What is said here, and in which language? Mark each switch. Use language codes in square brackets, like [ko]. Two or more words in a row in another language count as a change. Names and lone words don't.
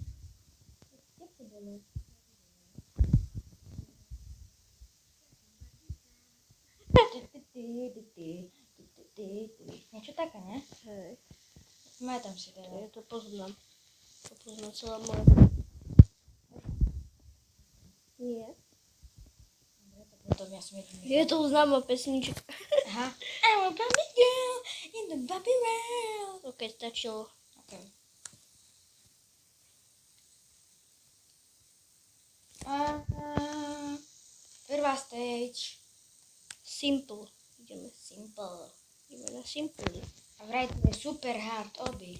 [pl] Jak to było? [sk] Niečo také, ne? Hej, Pamätám si teda. ja to poznám. To poznám celá moja... Nie. Dobre, tak potom ja som jedný. Je to známa pesnička. Aha. [en] I'm a Barbie girl in the Barbie world. [sk] Ok, stačilo. Okay. Prvá stage. Simple. Ideme Simple. na simple. A vraj to je [en] super hard obby.